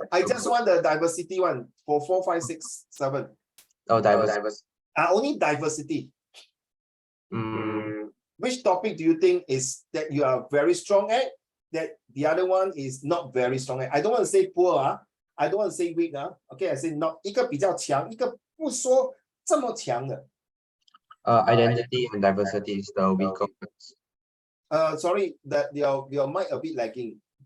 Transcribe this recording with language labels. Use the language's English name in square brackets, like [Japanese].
[English] I just want the diversity one for 4, 5, 6, 7. Oh, diversity. Only diversity. Mm, Which topic do you think is that you are very strong at? That the other one is not very strong at. I don't want to say poor. I don't want to say weak. Okay, I say not [Chinese] 一个比较强，一个不说这么强的。 [English] identity and diversity is the weaker ones. Sorry, that your mic a bit lagging.